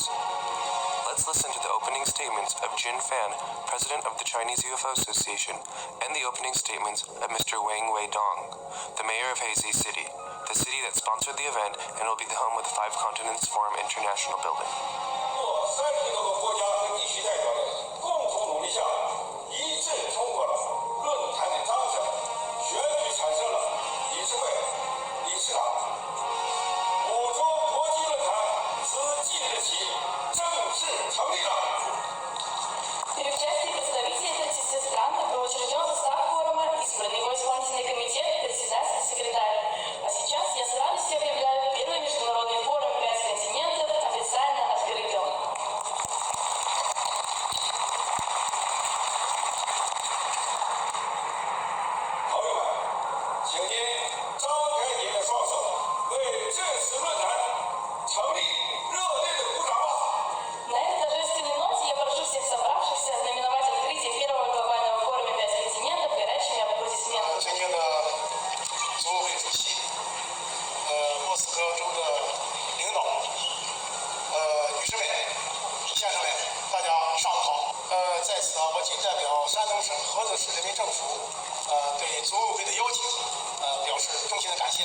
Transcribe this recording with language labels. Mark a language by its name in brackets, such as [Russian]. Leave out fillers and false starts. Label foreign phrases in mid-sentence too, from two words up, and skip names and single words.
[English] Let's listen to the opening statements of Jin Fan, president of the Chinese UFO Association, and the opening statements of Mr. Wang Weidong, the mayor of Hazy City, the city that sponsored the event and will be the home of the Five Continents Forum International Building. [Chinese] 30 多个国家和地区代表的共同努力下，一致通过了论坛的章程，选举产生了理事会、理事长。5中国际论坛自即日起正式成立了。 [Russian] При участии представителей 30 стран учрежден состав форума, избран его исполнительный комитет, председатель, секретарь. А сейчас я с радостью объявляю первый международный форум «Пять континентов» официально открытым. [Chinese] 朋友们，请您张开您的双手，为这次论坛成立热烈的鼓掌吧！ [Russian] На этой торжественной ноте я прошу всех собравшихся знаменовать открытие первого глобального форума «Пять континентов» горячими аплодисментами. [Chinese] 尊敬的组委会主席，莫斯科州的领导，女士们、先生们，大家上午好。在此我谨代表山东省菏泽市人民政府，对组委会的邀请，表示衷心的感谢。